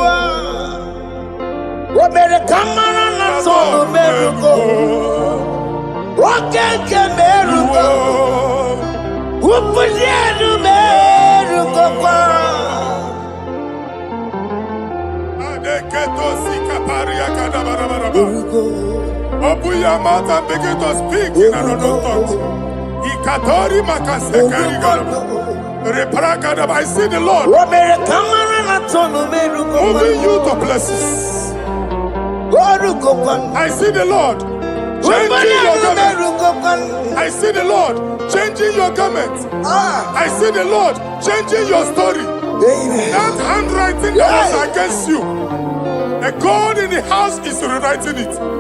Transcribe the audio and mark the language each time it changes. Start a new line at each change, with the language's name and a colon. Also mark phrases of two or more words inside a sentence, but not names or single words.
English: America Marana Tono Merugo. Okay, Merugo. Upunienu Merugo. Adeketo sikaparia kadabarabaraba. Open your mouth and begin to speak in another tongue. Ikatori makasekari garaba. Repragadaba. I see the Lord moving you to places. I see the Lord changing your garment. I see the Lord changing your garment. I see the Lord changing your story. That handwriting that was against you, the God in the house is rewriting it.